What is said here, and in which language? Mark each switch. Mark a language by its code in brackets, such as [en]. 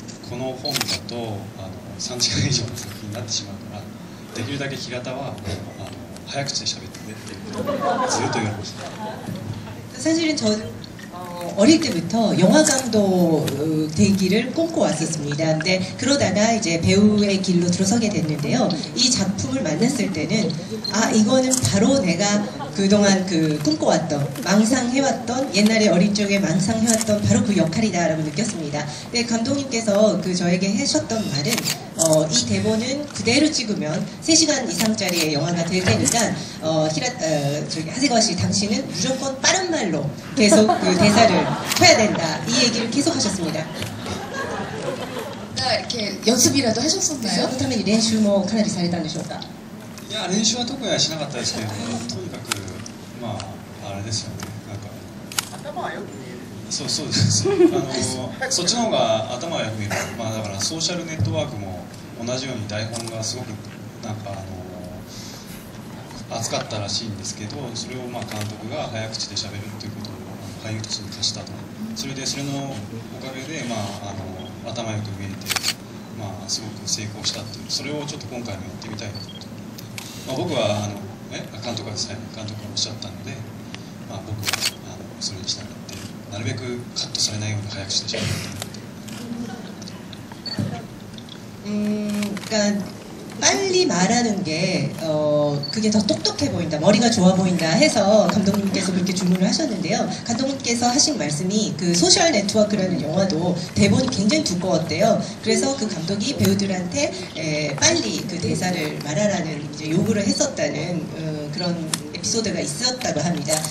[ja] この本だと3時間以上の作品になってしまうから、できるだけ平田は早口で喋ってねっていうことをずっと言われました。 [ko] 사실은 저는 어릴 때부터 영화 감독 되기를 꿈꿔왔었습니다. 근데 그러다가 이제 배우의 길로 들어서게 됐는데요. 이 작품을 만났을 때는 아 이거는 바로 내가 그동안 그 꿈꿔왔던 망상해왔던 옛날에 어린 적에 망상해왔던 바로 그 역할이다라고 느꼈습니다. 근데 감독님께서 그 저에게 하셨던 말은 이 대본은 그대로 찍으면 3시간 이상짜리의 영화가 될 테니까 저기 하세가와 씨 당신은 무조건 빠른 말로 계속 그 대사를 쳐야 된다. 이 얘기를 계속 하셨습니다. 이렇게 연습이라도 하셨었나요? [ja] そのために練習もかなりされたんでしょうか？いや練習は特にはしなかったですけど、とにかくまああれですよね。なんか頭はよく見える。そうです。そっちの方が頭はよく見える。まあだからソーシャルネットワークも同じように台本がすごくなんか熱かったらしいんですけど、それをまあ監督が早口で喋るということを俳優として課したと。それでそれのおかげでまあ頭よく見えて、まあすごく成功したっていう、それをちょっと今回もやってみたいなと思って、まあ僕は監督がですね、監督がおっしゃったので、まあ僕はそれに従ってなるべくカットされないように早口で喋って。 [ko] 그러니까 빨리 말하는 게 그게 더 똑똑해 보인다, 머리가 좋아 보인다 해서 감독님께서 그렇게 주문을 하셨는데요. 감독님께서 하신 말씀이 그 소셜 네트워크라는 영화도 대본이 굉장히 두꺼웠대요. 그래서 그 감독이 배우들한테 빨리 그 대사를 말하라는 이제 요구를 했었다는 그런 에피소드가 있었다고 합니다.